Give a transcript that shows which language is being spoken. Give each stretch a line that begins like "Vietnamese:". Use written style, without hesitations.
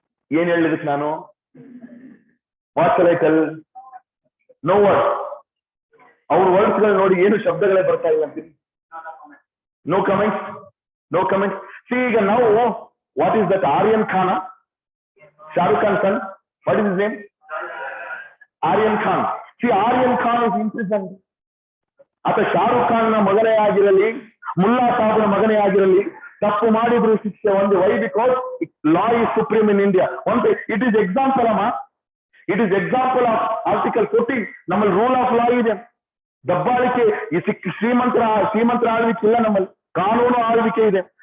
Kannada: ಏನ್ ಹೇಳಿದಕ್ಕೆ ನಾನು?
English: What shall I tell? No word.
Kannada: ಅವ್ರ ವರ್ಡ್ಸ್ ಗಳು ನೋಡಿ, ಏನು ಶಬ್ದಗಳೇ ಬರ್ತಾ ಇಲ್ಲ ಅಂತೀನಿ.
English: No comments, no comments. See,
Kannada: ಈಗ ನಾವು
English: what is that? Aryan Khan, Shahrukh Khan's son. What is his name? Aryan Khan. See, Aryan Khan is imprisoned.
Kannada: ಅಥವಾ ಶಾರುಖ್ ಖಾನ್ ನ ಮಗನೇ ಆಗಿರಲಿ, ಮುಲ್ಲಾ ಸಾಬ್ನ ಮಗನೇ ಆಗಿರಲಿ, ತಪ್ಪು ಮಾಡಿದ್ರು ಶಿಕ್ಷೆ ಒಂದು. Y?
English: Because law is supreme in India. ಒಂದು it is example ಅಮ್ಮ, it is example of article 14.
Kannada: ನಮ್ಮಲ್ಲಿ ರೂಲ್ ಆಫ್ ಲಾ ಇದೆ. ದಬ್ಬಾಳಿಕೆ, ಈ ಶ್ರೀಮಂತರ ಆಳ್ವಿಕೆ ಇಲ್ಲ ನಮ್ಮಲ್ಲಿ, ಕಾನೂನು ಆಳ್ವಿಕೆ ಇದೆ.